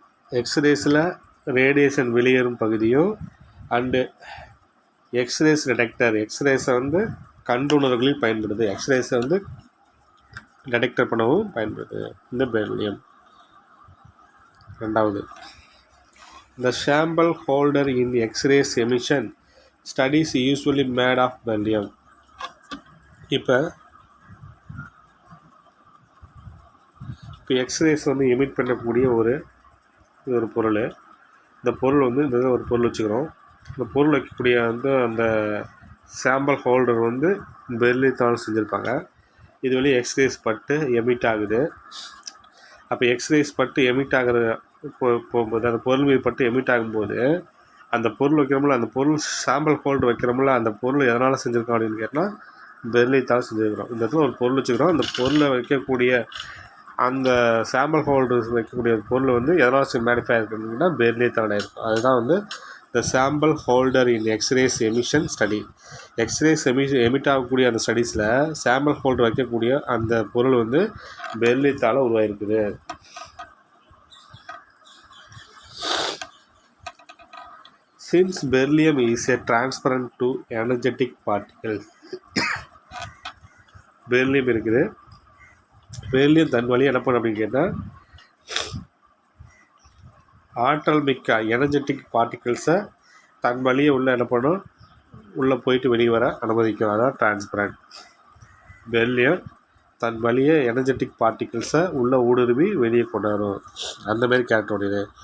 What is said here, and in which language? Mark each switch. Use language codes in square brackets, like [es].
[ta] எக்ஸ்ரேஸில் radiation வெளியேறும் பகுதியும் and X-rays detector. எக்ஸ்ரேஸை வந்து கண்டுணர்வுகளில் பயன்படுது, எக்ஸ்ரேஸை வந்து டிடெக்டர் பண்ணவும் பயன்படுது இந்த பெர்லியம். ரெண்டாவது, [en] the sample holder in X-rays emission studies usually made of beryllium. [ta] இப்போ எக்ஸ்ரேஸ் வந்து எமிட் பண்ணக்கூடிய ஒரு பொருள். இந்த பொருள் வந்து இந்த ஒரு பொருள் வச்சுக்கிறோம். இந்த பொருள் வைக்கக்கூடிய வந்து அந்த சாம்பிள் ஹோல்டர் வந்து பெர்லியத்தால் செஞ்சுருப்பாங்க. இது வழியாக எக்ஸ்ரேஸ் பட்டு எமிட் ஆகுது. அப்போ எக்ஸ்ரேஸ் பட்டு எமிட் ஆகிற போகும்போது, அந்த பொருள் மீது பட்டு எமிட் ஆகும்போது, அந்த பொருள் வைக்கிறோம்ல, அந்த பொருள் சாம்பிள் ஹோல்டர் வைக்கிறோம்ல, அந்த பொருள் எதனால் செஞ்சுருக்கோம் அப்படின்னு கேட்டால் பெர்லியத்தால் செஞ்சுருக்கிறோம். இந்த இடத்துல ஒரு பொருள் வச்சுக்கிறோம். அந்த பொருளை வைக்கக்கூடிய அந்த சாம்பிள் ஹோல்டர்ஸ் வைக்கக்கூடிய பொருள் வந்து எதனால் மேடிஃபை ஆகிருக்குன்னா பெர்லியத்தால் இருக்கும். அதுதான் வந்து [en] The sample holder in X rays emission study. [ta] X-rays emit ஆகக்கூடிய அந்த ஸ்டடீஸில் சாம்பிள் ஹோல்டர் வைக்கக்கூடிய அந்த பொருள் வந்து பெர்லியத்தால் உருவாயிருக்குது. [en] Since beryllium is a transparent to energetic particles, [ta] beryllium இருக்குது. பெர்லியம் தன் வழியாக என்ன பண்ணும் அப்படின்னு கேட்டால், ஆற்றல் மிக்க எனர்ஜெட்டிக் பார்ட்டிகிள்ஸை தன் வழியே உள்ள என்ன பண்ணும், உள்ளே போயிட்டு வெளியே வர அனுமதிக்கும். அதான் டிரான்ஸ்பரண்ட். பெர்லியம் தன் வழியே எனர்ஜெட்டிக் பார்ட்டிகிள்ஸை உள்ளே ஊடுருவி வெளியே கொண்டு வரும். அந்தமாரி கேரக்டருடையது.